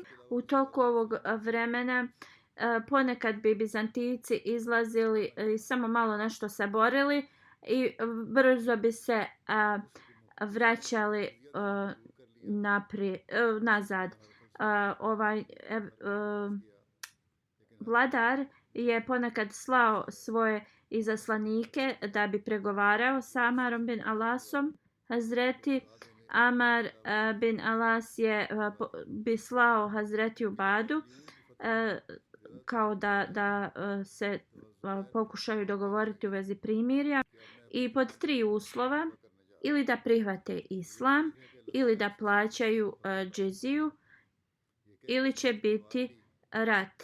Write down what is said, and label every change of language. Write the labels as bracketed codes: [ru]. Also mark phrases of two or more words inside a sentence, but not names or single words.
[bs] U toku ovog vremena ponekad bi Bizantijci izlazili i samo malo nešto saborili i brzo bi se vraćali nazad. Vladar je ponekad slao svoje izaslanike da bi pregovarao sa Amarom bin Alasom. Hazreti Amar bin Alas bi slao Hazreti Ubadu kao da se pokušaju dogovoriti u vezi primirja i pod 3 uslova: ili da prihvate islam, ili da plaćaju džiziju, ili će biti rat.